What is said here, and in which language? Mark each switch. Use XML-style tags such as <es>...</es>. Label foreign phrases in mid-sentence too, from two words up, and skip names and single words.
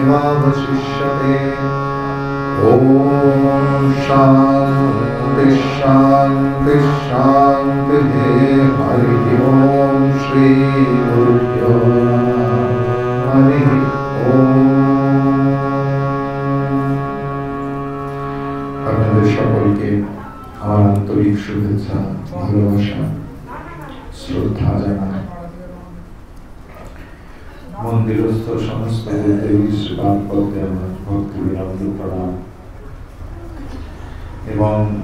<sa>वशिष्यते। ॐ शान्ति शान्ति शान्तिः। हरिः ॐ श्री गुरुभ्यो नमः। हरिः ॐ।</sa> <bn>আপনাদের সকলকে আমার আন্তরিক শুভেচ্ছা, ভালোবাসা, শ্রদ্ধা জানাই। মন্দিরস্থ সমস্ত দেবী শ্রীপাদ পদ্মে আমার ভক্তি বিনম্র প্রণাম এবং</bn>